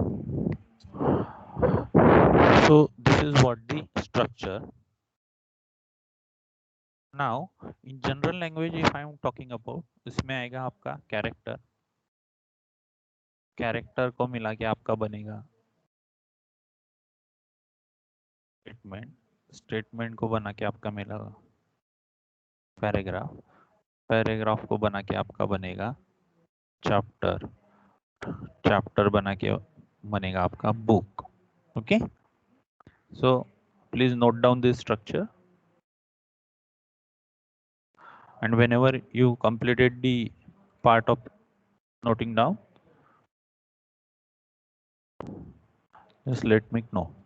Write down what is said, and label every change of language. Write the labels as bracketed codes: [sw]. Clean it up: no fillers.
[en] So this is what the structure. Now in general language if I am talking about, [hi] इसमें आएगा आपका character. Character को मिला के आपका बनेगा स्टेटमेंट. स्टेटमेंट को बना के आपका मिलेगा पैराग्राफ. पैराग्राफ को बना के आपका बनेगा चैप्टर. चैप्टर बना के बनेगा आपका book. [en] Okay, so please note down this structure and whenever you completed the part of noting down, just let me know.